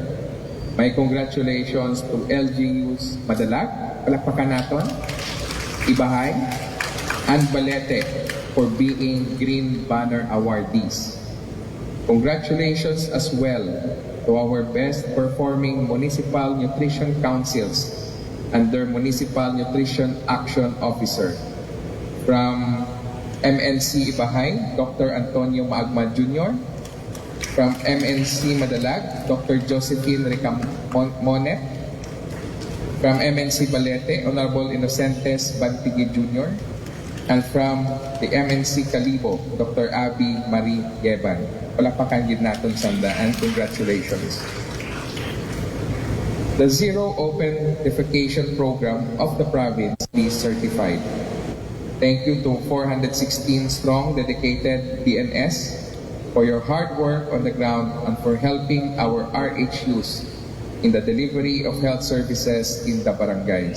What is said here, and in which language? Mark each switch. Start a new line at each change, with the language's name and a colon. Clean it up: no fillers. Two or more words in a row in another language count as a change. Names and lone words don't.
English: My congratulations to LGUs Madalag,
Filipino: palakpakan natin,
English: Ibahay, and Balete for being Green Banner awardees. Congratulations as well to our best performing municipal nutrition councils and their municipal nutrition action officer. From MNC Ibahay, Dr. Antonio Maagma Jr. From MNC Madalag, Dr. Josephine Ricamonet. From MNC Balete, Honorable Innocentes Bantigi Jr. And from the MNC Calibo, Dr.
Filipino: Abby Marie Yeban. Palakpakan din natin sanda
English: and congratulations. The Zero Open Defecation Program of the province is certified. Thank you to 416 strong dedicated DNS for your hard work on the ground and for helping our RHUs in the delivery of health services in the barangays.